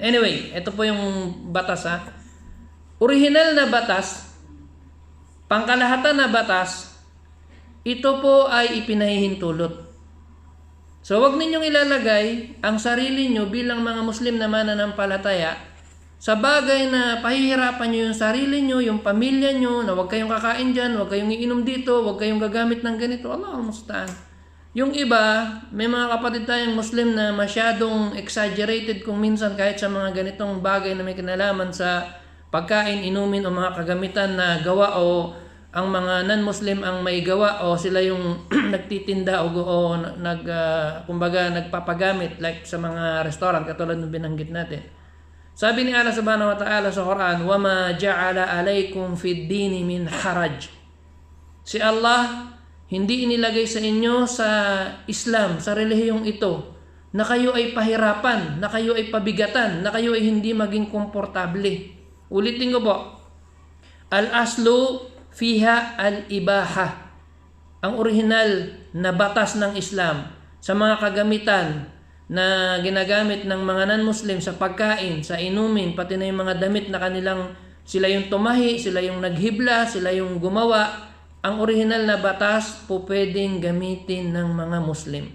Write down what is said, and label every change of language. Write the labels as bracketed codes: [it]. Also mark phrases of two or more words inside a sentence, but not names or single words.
[tl] Anyway, ito po yung batas ha. Original na batas, pangkalahatan na batas, ito po ay ipinahihintulot. So wag ninyong ilalagay ang sarili nyo bilang mga Muslim na mananampalataya sa bagay na pahihirapan nyo yung sarili nyo, yung pamilya nyo, na wag kayong kakain dyan, wag kayong iinom dito, wag kayong gagamit ng ganito. [ar] الله المستعان. [tl] Yung iba, may mga kapatid tayong Muslim na masyadong exaggerated kung minsan kahit sa mga ganitong bagay na may kinalaman sa pagkain, inumin o mga kagamitan na gawa o ang mga non-Muslim ang may gawa o sila yung nagtitinda o kumbaga nagpapagamit like sa mga restaurant katulad ng binanggit natin. Sabi ni Allah [ar] سبحانه وتعالى [tl] sa Quran, [ar] وَمَا جَعَلَ عَلَيْكُمْ فِي الدِّينِ مِنْ حَرَجٍ. [tl] Si Allah hindi inilagay sa inyo sa Islam, sa relihiyong ito, na kayo ay pahirapan, na kayo ay pabigatan, na kayo ay hindi maging komportable. Ulitin ko po. [ar] الأصل فيها الإباحة. [tl] Ang original na batas ng Islam sa mga kagamitan na ginagamit ng mga non-Muslim sa pagkain, sa inumin, pati na yung mga damit na kanilang sila yung tumahi, sila yung naghibla, sila yung gumawa. Ang original na batas po pwedeng gamitin ng mga Muslim.